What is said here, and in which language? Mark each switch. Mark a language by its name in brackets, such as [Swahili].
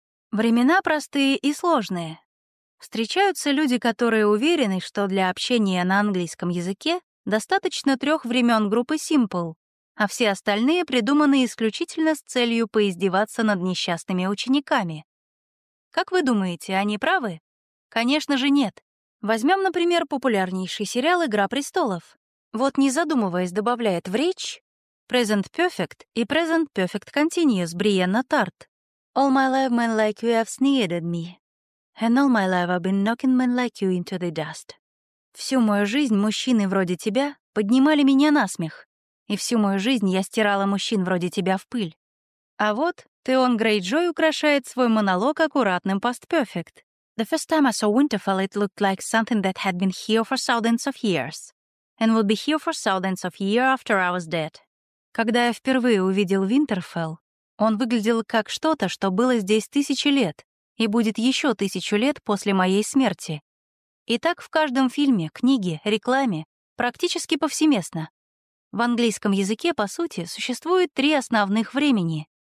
[Russian] Времена простые и сложные. Встречаются люди, которые уверены, что для общения на английском языке достаточно 3 времен группы Simple, а все остальные придуманы исключительно с целью поиздеваться над несчастными учениками. Как вы думаете, они правы? Конечно же, нет. Возьмем, например, популярнейший сериал «Игра престолов». Вот, не задумываясь, добавляет в речь «Present Perfect» и «Present Perfect Continuous» Бриенна Тарт. [English] «All my life, men like you have sneered at me. And all my life I've been knocking men like you into the dust». [Russian] «Всю мою жизнь мужчины вроде тебя поднимали меня на смех. И всю мою жизнь я стирала мужчин вроде тебя в пыль». А вот Теон Грейджой украшает свой монолог аккуратным «Past-Perfect». [English] The first time I saw Winterfell, it looked like something that had been here for thousands of years and would be here for thousands of years after I was dead. [Russian] Когда я впервые увидел Винтерфелл, он выглядел как что-то, что было здесь тысячи лет и будет еще 1000 лет после моей смерти. И так в каждом фильме, книге, рекламе, практически повсеместно. В английском языке, по сути, существует 3 основных времени.